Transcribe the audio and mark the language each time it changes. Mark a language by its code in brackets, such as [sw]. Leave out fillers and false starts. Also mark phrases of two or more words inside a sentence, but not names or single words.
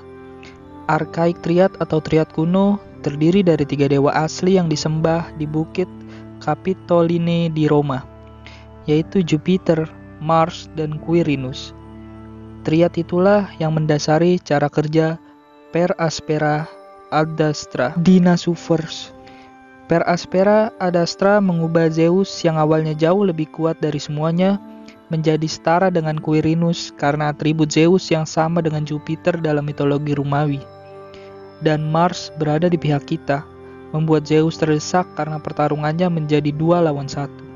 [id] Arkaik Triad atau Triad kuno terdiri dari 3 dewa asli yang disembah di bukit Capitoline di Roma, yaitu Jupiter, Mars, dan Quirinus. Triad itulah yang mendasari cara kerja Per Aspera ad Astra di Nasuverse. Per Aspera ad Astra mengubah Zeus yang awalnya jauh lebih kuat dari semuanya menjadi setara dengan Quirinus karena atribut Zeus yang sama dengan Jupiter dalam mitologi Romawi. Dan Mars berada di pihak kita, membuat Zeus terdesak karena pertarungannya menjadi 2 lawan 1.